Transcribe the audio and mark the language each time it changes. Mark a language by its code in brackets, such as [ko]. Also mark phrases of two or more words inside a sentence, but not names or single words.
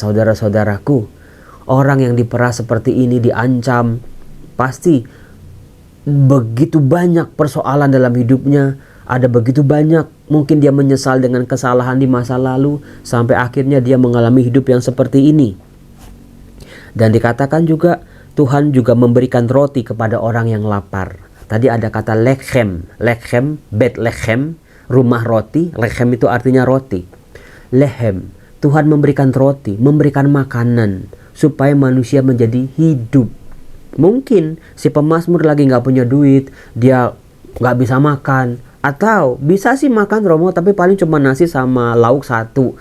[id] Saudara-saudaraku, orang yang diperas seperti ini diancam, pasti begitu banyak persoalan dalam hidupnya, ada begitu banyak mungkin dia menyesal dengan kesalahan di masa lalu sampai akhirnya dia mengalami hidup yang seperti ini. Dan dikatakan juga Tuhan juga memberikan roti kepada orang yang lapar. Tadi ada kata lechem, bet lechem, rumah roti. Lechem itu artinya roti. Lehem, Tuhan memberikan roti, memberikan makanan supaya manusia menjadi hidup. Mungkin si pemazmur lagi gak punya duit, dia gak bisa makan. Atau bisa sih makan Romo, tapi paling cuma nasi sama lauk satu.